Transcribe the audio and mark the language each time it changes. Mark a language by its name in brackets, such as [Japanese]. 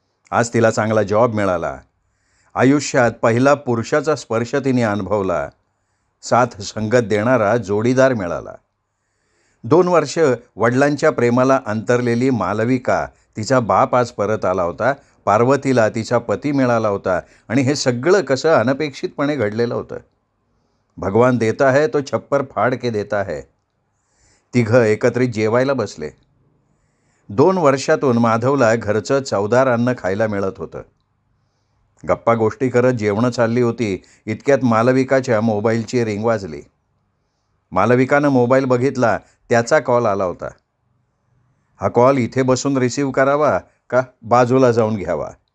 [Marathi] आज तिला चांगला जॉब मिळाला. आयुष्यात पहिला पुरुषाचा स्पर्श तिने अनुभवला. साथ संगत देणारा जोडीदार मिळाला. 2 वर्ष वडिलांच्या प्रेमाला अंतरलेली मालविका, तिचा बाप आज परत आला होता. पार्वतीला तिचा पती मिळाला होता. आणि हे सगळं कसं अनपेक्षितपणे घडलेलं होतं. [Hindi] भगवान देता है तो छप्पर फाड़ के देता है. [Marathi] तिघं एकत्रित जेवायला बसले. 2 वर्षातून माधवला घरचं चवदार अन्न खायला मिळत होतं. गप्पा गोष्टी करत जेवणं चालली होती. इतक्यात मालविकाच्या मोबाईलची रिंग वाजली. मालविकानं मोबाईल बघितला. त्याचा कॉल आला होता. हा कॉल इथे बसून रिसीव्ह करावा का बाजूला जाऊन घ्यावा?